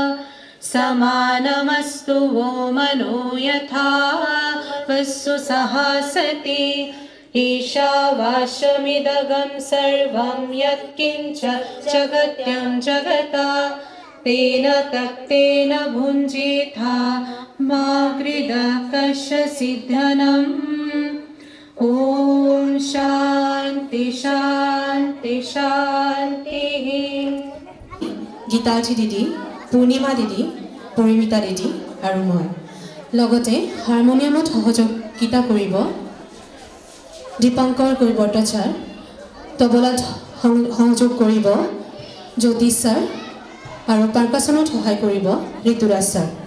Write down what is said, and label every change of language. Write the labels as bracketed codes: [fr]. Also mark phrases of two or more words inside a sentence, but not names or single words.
[sa] समानमस्तु वो मनो यथा वस्सु सहासति, ईशावास्यमिदगं सर्वं यत्किञ्च जगत्यं जगता, तेन तक्तेन भुञ्जीथा मा गृधः कश्यसिद्धनम्। ॐ शान्ति शान्ति शान्तिः। [as] গীতাৰ্থী দিদি, পূৰ্ণিমা দিদি, পৰিমিতা দিদি আৰু মই, লগতে হাৰমনিয়ামত সহযোগিতা কৰিব দীপংকৰ কৈবৰ্ত ছাৰ, তবলাত সহযোগ কৰিব জ্যোতিষ ছাৰ আৰু পাৰ্কাছনত সহায় কৰিব ঋতুৰাজ ছাৰ।